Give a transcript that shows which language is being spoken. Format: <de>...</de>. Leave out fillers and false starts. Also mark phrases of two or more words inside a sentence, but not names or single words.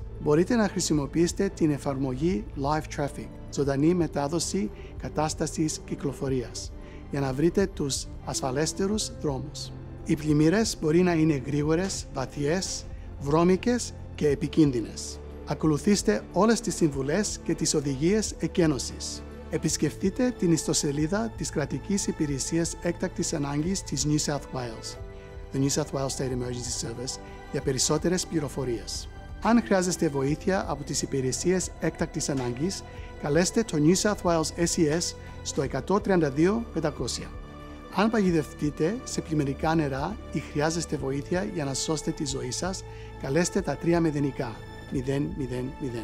<el>Μπορείτε να χρησιμοποιήσετε την εφαρμογή Live Traffic, ζωντανή μετάδοση κατάστασης κυκλοφορίας, για να βρείτε τους ασφαλέστερους δρόμους. Οι πλημμύρες μπορεί να είναι γρήγορες, βαθιές, βρώμικες και επικίνδυνες. Ακολουθήστε όλες τις συμβουλές και τις οδηγίες εκένωσης. Επισκεφτείτε την ιστοσελίδα της Κρατικής Υπηρεσίας Έκτακτης Ανάγκης της New South Wales, the New South Wales State Emergency Service, για περισσότερες πληροφορίες. Αν χρειάζεστε βοήθεια από τις υπηρεσίες έκτακτης ανάγκης, καλέστε το New South Wales SES στο 132 500. Αν παγιδευτείτε σε πλημμυρικά νερά ή χρειάζεστε βοήθεια για να σώσετε τη ζωή σας, καλέστε τα 3 μηδενικά 000.</el>